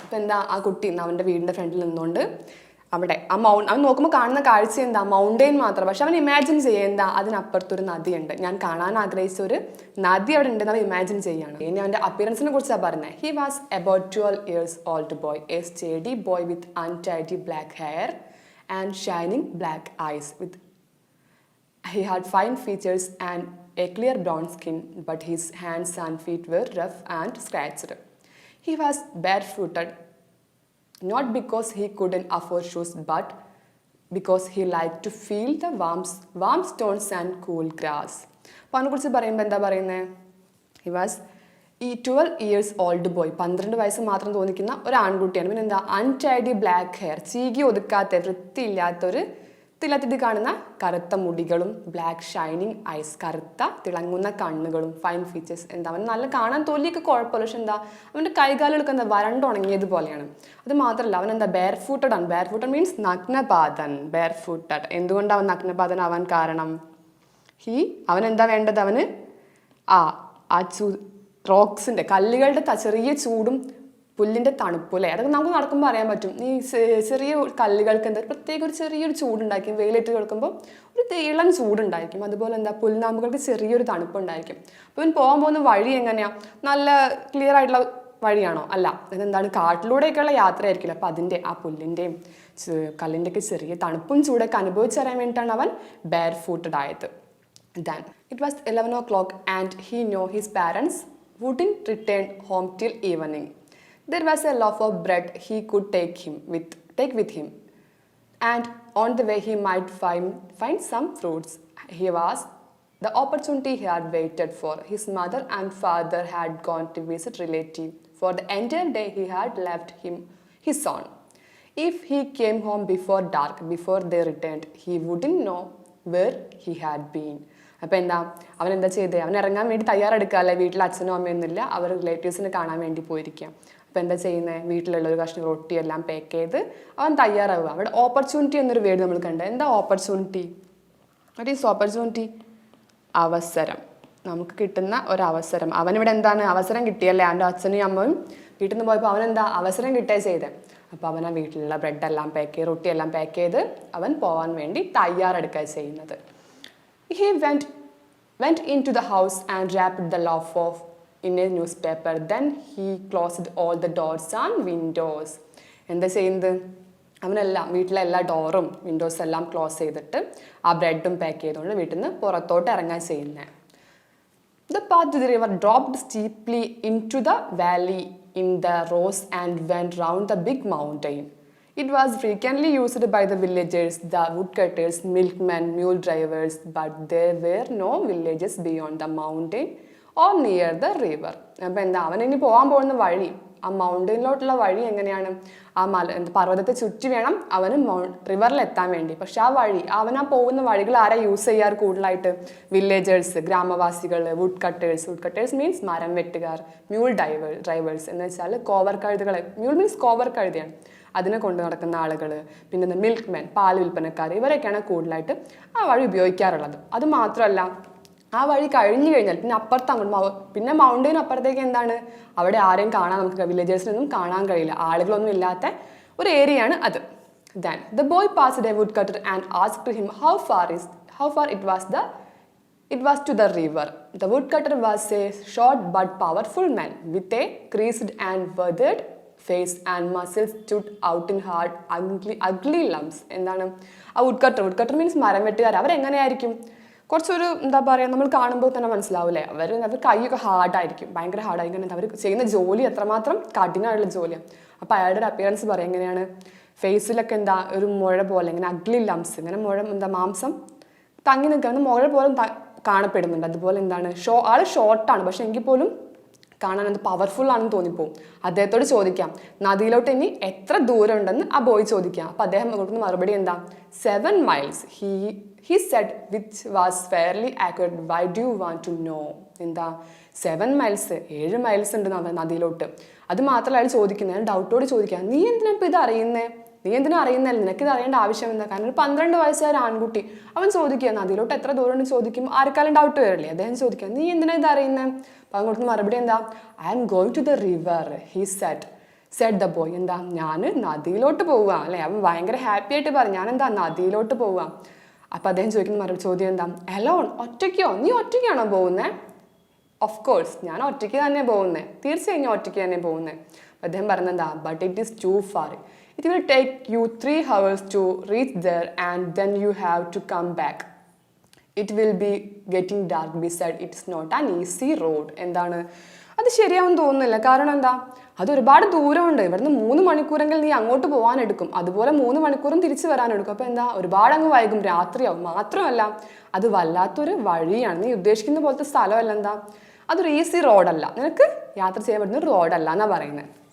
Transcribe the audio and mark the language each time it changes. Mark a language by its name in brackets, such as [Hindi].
[Malayalam] ഇപ്പം ആ കുട്ടി അവൻ്റെ വീടിൻ്റെ ഫ്രണ്ടിൽ നിന്നുകൊണ്ട് അവിടെ അവൻ നോക്കുമ്പോൾ കാണുന്ന കാഴ്ച മൗണ്ടെയിൻ മാത്രം. പക്ഷെ അവൻ ഇമാജിൻ ചെയ്യുക അതിനപ്പുറത്തൊരു നദിയുണ്ട്. ഞാൻ കാണാൻ ആഗ്രഹിച്ച ഒരു നദി അവിടെ ഉണ്ടെന്ന് അവൻ ഇമാജിൻ ചെയ്യുകയാണ്. ഇനി അവൻ്റെ അപ്പിയറൻസിനെ കുറിച്ചാണ് പറഞ്ഞത്. [English] He was about 12 years old boy, a steady boy with untidy black hair and shining black eyes. He had fine features and a clear brown skin, but his hands and feet were rough and scratched. He was barefooted, not because he couldn't afford shoes, but because he liked to feel the warm stones and cool grass. [Malayalam] അപ്പോൾ അതിനെക്കുറിച്ച് പറയുമ്പോൾ എന്താ പറയുന്നത്? [English] he was 12 years old boy, [Malayalam] 12 വയസ്സ് മാത്രം തോന്നിക്കുന്ന ഒരു ആൺകുട്ടിയാണ്. പിന്നെ അൺടൈഡി ബ്ലാക്ക് ഹെയർ, ചീകി ഒതുക്കാത്ത വൃത്തിയില്ലാത്തൊരു തിളത്തിട്ട് കാണുന്ന കറുത്ത മുടികളും, ബ്ലാക്ക് ഷൈനിങ് ഐസ്, കറുത്ത തിളങ്ങുന്ന കണ്ണുകളും, ഫൈൻ ഫീച്ചേഴ്സ്. അവൻ നല്ല കാണാൻ തൊലിയൊക്കെ കുഴപ്പമില്ല, പക്ഷെ അവൻ്റെ കൈകാലുകളൊക്കെ വരണ്ടുണങ്ങിയതുപോലെയാണ്. അത് മാത്രമല്ല അവൻ ബെയർ ഫൂട്ടഡ് ആണ്. Bear footed means നഗ്നപാതൻ. Bear footed. എന്തുകൊണ്ടാണ് അവൻ നഗ്നപാതൻ ആവാൻ കാരണം? അവൻ എന്താ വേണ്ടത്? അവന് ആ ആ റോക്സിൻ്റെ കല്ലുകളുടെ ചെറിയ ചൂടും പുല്ലിൻ്റെ തണുപ്പും അല്ലേ, അതൊക്കെ നമുക്ക് നടക്കുമ്പോൾ അറിയാൻ പറ്റും. ഈ ചെറിയ കല്ലുകൾക്ക് എന്താ പ്രത്യേക ഒരു ചെറിയൊരു ചൂടുണ്ടായിരിക്കും, വെയിലിട്ട് കിടക്കുമ്പോൾ ഒരു ഇളം ചൂടുണ്ടായിരിക്കും. അതുപോലെ എന്താ പുൽനാമ്പുകൾക്ക് ചെറിയൊരു തണുപ്പുണ്ടായിരിക്കും. അപ്പോൾ ഇവൻ പോകാൻ പോകുന്ന വഴി എങ്ങനെയാണ്? നല്ല ക്ലിയർ ആയിട്ടുള്ള വഴിയാണോ? അല്ല, ഇതെന്താണ് കാട്ടിലൂടെയൊക്കെയുള്ള യാത്രയായിരിക്കില്ല. അപ്പോൾ അതിൻ്റെ ആ പുല്ലിൻ്റെയും കല്ലിൻ്റെയൊക്കെ ചെറിയ തണുപ്പും ചൂടൊക്കെ അനുഭവിച്ചറിയാൻ വേണ്ടിയിട്ടാണ് അവൻ ബെയർ ഫൂട്ടഡ് ആയത്. [English] Then it was 11 o'clock and he knew his parents wouldn't return home till evening. There was a loaf of bread he could take with him, and on the way he might find some fruits. He was the opportunity he had waited for. His mother and father had gone to visit relative. For the entire day he had left him his son. If he came home before dark, before they returned, he wouldn't know where he had been. [Malayalam] അപ്പോൾ എന്താ അവൻ എന്താ ചെയ്തേ? അവൻ ഇറങ്ങാൻ വേണ്ടി തയ്യാറെടുക്കാമല്ലേ, വീട്ടിൽ അച്ഛനും അമ്മയൊന്നുമില്ല, അവർ റിലേറ്റീവ്സിനെ കാണാൻ വേണ്ടി പോയിരിക്കുക. അപ്പോൾ എന്താ ചെയ്യുന്നത്? വീട്ടിലുള്ള ഒരു കഷ്ണം റൊട്ടിയെല്ലാം പാക്ക് ചെയ്ത് അവൻ തയ്യാറാവുക. അവിടെ ഓപ്പർച്യൂണിറ്റി എന്നൊരു വേർഡ് നമ്മൾ കണ്ടത്. എന്താ ഓപ്പർച്യൂണിറ്റി? [English] What is opportunity? [Malayalam] അവസരം, നമുക്ക് കിട്ടുന്ന ഒരവസരം. അവനിവിടെ എന്താണ് അവസരം കിട്ടിയല്ലേ? അവൻ്റെ അച്ഛനും അമ്മയും വീട്ടിൽ നിന്ന് പോയപ്പോൾ അവനെന്താ അവസരം കിട്ടുക ചെയ്തത്. അപ്പോൾ അവൻ ആ വീട്ടിലുള്ള ബ്രെഡെല്ലാം പാക്ക് ചെയ്ത് റൊട്ടിയെല്ലാം പാക്ക് ചെയ്ത് അവൻ പോകാൻ വേണ്ടി തയ്യാറെടുക്കുക ചെയ്യുന്നത്. [English] He went into the house and wrapped the loaf in a newspaper. Then he closed all the doors and windows. [Malayalam] എന്താ ചെയ്യുന്നത്? അവനെല്ലാം വീട്ടിലെ എല്ലാ ഡോറും വിൻഡോസ് എല്ലാം ക്ലോസ് ചെയ്തിട്ട് ആ ബ്രെഡും പാക്ക് ചെയ്തുകൊണ്ട് വീട്ടിൽ നിന്ന് പുറത്തോട്ട് ഇറങ്ങാൻ ചെയ്യുന്നത്. [English] The path to the river dropped steeply into the valley in the rose and went round the big mountain. It was frequently used by the villagers, the woodcutters, milkmen, mule drivers, but there were no villages beyond the mountain or near the river. [Malayalam] അപ്പോൾ എന്താ അവനിനി പോകാൻ പോകുന്ന വഴി, ആ മൗണ്ടനിലോട്ടുള്ള വഴി എങ്ങനെയാണ്? ആ പർവ്വതത്തെ ചുറ്റി വേണം അവന് റിവറിൽ എത്താൻ വേണ്ടി. പക്ഷെ ആ വഴി, അവനാ പോകുന്ന വഴികൾ ആരാ യൂസ് ചെയ്യാറ് കൂടുതലായിട്ട്? വില്ലേജേഴ്സ്, ഗ്രാമവാസികൾ, വുഡ് കട്ടേഴ്സ് മീൻസ് മരം വെട്ടുകാർ, മ്യൂൾ ഡ്രൈവേഴ്സ് എന്ന് വെച്ചാൽ കോവർ കഴുതുകൾ. മ്യൂൾ മീൻസ് കോവർ കഴുതയാണ്, അതിനെ കൊണ്ട് നടക്കുന്ന ആളുകൾ. പിന്നെ മിൽക്ക്മാൻ, പാൽ വിൽപ്പനക്കാർ, ഇവരൊക്കെയാണ് കൂടുതലായിട്ട് ആ വഴി ഉപയോഗിക്കാറുള്ളത്. അത് മാത്രമല്ല, ആ വഴി കഴിഞ്ഞു കഴിഞ്ഞാൽ പിന്നെ അപ്പുറത്ത് അങ്ങോട്ട് പിന്നെ മൗണ്ടൈൻ അപ്പുറത്തേക്ക് എന്താണ്? അവിടെ ആരെയും കാണാൻ നമുക്ക് വില്ലേജേഴ്സിനൊന്നും കാണാൻ കഴിയില്ല, ആളുകളൊന്നും ഇല്ലാത്ത ഒരു ഏരിയയാണ് അത്. [English] Then the boy passed a woodcutter and asked him how far it was to the river. The woodcutter was a short but powerful man with a creased and withered face and muscles stood out in hard ugly lumps. [Malayalam] എന്താണ് ആ വുഡ്കട്ടർ means മരം വെട്ടുകാർ. അവരെങ്ങനെയായിരിക്കും? കുറച്ചൊരു എന്താ പറയുക, നമ്മൾ കാണുമ്പോൾ തന്നെ മനസ്സിലാവില്ലേ, അവർ കൈയൊക്കെ ഹാർഡായിരിക്കും, ഭയങ്കര ഹാർഡായിരിക്കും. അവർ ചെയ്യുന്ന ജോലി എത്രമാത്രം കഠിനമായിട്ടുള്ള ജോലിയാണ്. അപ്പോൾ അയാളുടെ ഒരു അപ്പിയറൻസ് പറയും എങ്ങനെയാണ്? ഫേസിലൊക്കെ എന്താ ഒരു മുഴ പോലെ, ഇങ്ങനെ അഗ്ലി ലംസ്, ഇങ്ങനെ മുഴ എന്താ മാംസം തങ്ങി നിൽക്കുന്ന മുഴ പോലും കാണപ്പെടുന്നുണ്ട്. അതുപോലെ എന്താണ് ആൾ ഷോർട്ടാണ്, പക്ഷെ എങ്കിൽ പോലും കാണാൻ അത് പവർഫുൾ ആണെന്ന് തോന്നിപ്പോവും. അദ്ദേഹത്തോട് ചോദിക്കാം നദിയിലോട്ട് ഇനി എത്ര ദൂരം ഉണ്ടെന്ന് ആ ബോയ് ചോദിക്കാം. അപ്പോൾ അദ്ദേഹം കൊടുക്കുന്ന മറുപടി എന്താ? [English] 7 miles. He said, which was fairly accurate. Why do you want to know? [Malayalam] എന്താ 7 miles, 7 miles ഉണ്ട് നദിയിലോട്ട്. അത് മാത്രമല്ല അയാൾ ചോദിക്കുന്നത്, ഡൗട്ടോട് ചോദിക്കാം, നീ എന്തിനാ ഇപ്പോൾ ഇത് അറിയുന്നേ? നീ എന്തിനാ അറിയുന്നല്ല, നിനക്കിത് അറിയേണ്ട ആവശ്യം എന്താ? കാരണം ഒരു 12 വയസ്സുകാരൻ ആൺകുട്ടി അവൻ ചോദിക്കുക നദിയിലോട്ട് എത്ര ദൂരം ഉണ്ട് ചോദിക്കും, ആർക്കാലും ഡൗട്ട് വരില്ലേ? അദ്ദേഹം ചോദിക്കുക, നീ എന്തിനാ ഇത് അറിയുന്നത്? അപ്പോൾ അവൻ കൊടുക്കുന്ന മറുപടി എന്താ? [English] I am going to the river, he said the boy. [Malayalam] എന്താ ഞാൻ നദിയിലോട്ട് പോവുക അല്ലേ? അവൻ ഭയങ്കര ഹാപ്പി ആയിട്ട് പറയും, ഞാൻ എന്താ നദിയിലോട്ട് പോവുക. അപ്പോൾ അദ്ദേഹം ചോദിക്കുന്ന ചോദ്യം എന്താ? അലോൺ, ഒറ്റയ്ക്കോ? നീ ഒറ്റയ്ക്കാണോ പോകുന്നത്? ഓഫ് കോഴ്സ്, ഞാൻ ഒറ്റയ്ക്ക് തന്നെ പോകുന്നത്, തീർച്ചയായും ഞാൻ ഒറ്റയ്ക്ക് തന്നെ പോകുന്നത്. അദ്ദേഹം പറഞ്ഞെന്താ? [English] But it is too far. It will take you 3 hours to reach there and then you have to come back. It will be getting dark. Besides, it's not an easy road. [Malayalam] എന്താണ് അത് ശരിയാവും തോന്നുന്നില്ല. കാരണം എന്താ? അത് ഒരുപാട് ദൂരമുണ്ട്. ഇവിടുന്ന് 3 മണിക്കൂറെങ്കിൽ നീ അങ്ങോട്ട് പോകാനെടുക്കും, അതുപോലെ 3 മണിക്കൂറും തിരിച്ച് വരാനെടുക്കും. അപ്പോൾ എന്താ ഒരുപാട് അങ്ങ് വൈകും, രാത്രിയാവും. മാത്രമല്ല അത് വല്ലാത്തൊരു വഴിയാണ്, നീ ഉദ്ദേശിക്കുന്ന പോലത്തെ സ്ഥലമല്ല. എന്താ അതൊരു ഈസി റോഡല്ല, നിനക്ക് യാത്ര ചെയ്യാൻ പറ്റുന്ന ഒരു റോഡല്ല എന്നാണ് പറയുന്നത്.